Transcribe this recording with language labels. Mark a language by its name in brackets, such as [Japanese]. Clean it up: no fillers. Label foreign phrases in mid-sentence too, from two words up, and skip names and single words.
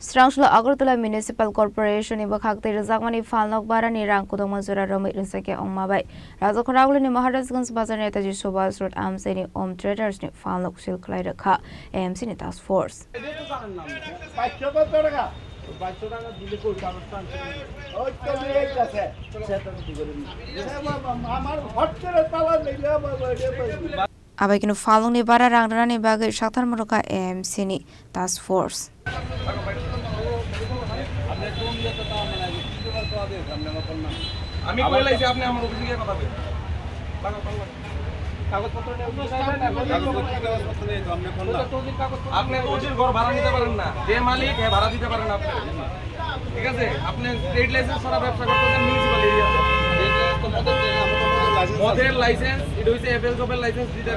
[Kok Borok] Srangsula Agartala Municipal Corporation iba khakte rizakmani falnok barani rang kudong manzura romit rizake ongmabai. Razo Kharaglu ni Maharajganj Bazar Netaji Subhas Road AMC ni Om Traders ni falnok silklai rakha AMC ni Task Force. Abai kinu falong ni bara rangrana ni bagai shaktar maroka AMC ni Task Force. [Bangla] আমি কই লাইছি আপনি আমার অফিসে গিয়ে কথা বলেন কাগজপত্র নেই আপনি কোচির ঘর ভাড়া নিতে পারেন না যে মালিক হে ভাড়া দিতে পারেন আপনি ঠিক আছে আপনি [English] trade license [Bangla] ছাড়া ব্যবসা করতেছেন [English] municipal area [Bangla] মদের লাইসেন্স এটা হইছে এফএল জবের লাইসেন্স যেটা